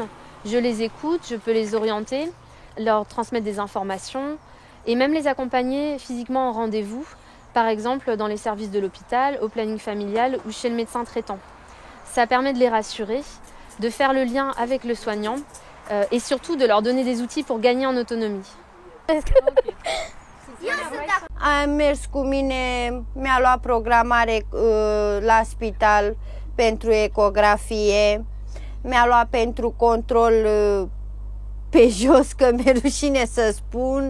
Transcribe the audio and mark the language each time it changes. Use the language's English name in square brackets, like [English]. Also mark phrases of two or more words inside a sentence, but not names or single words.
[French] Je les écoute, je peux les orienter, leur transmettre des informations, et même les accompagner physiquement en rendez-vous, par exemple dans les services de l'hôpital, au planning familial ou chez le médecin traitant. Ça permet de les rassurer, de faire le lien avec le soignant et surtout de leur donner des outils pour gagner en autonomie. [Romanian] A mers cu mine, mi-a luat programare la spital pentru ecografie, mi-a luat pentru control pe jos, că mi-e rușine să spun.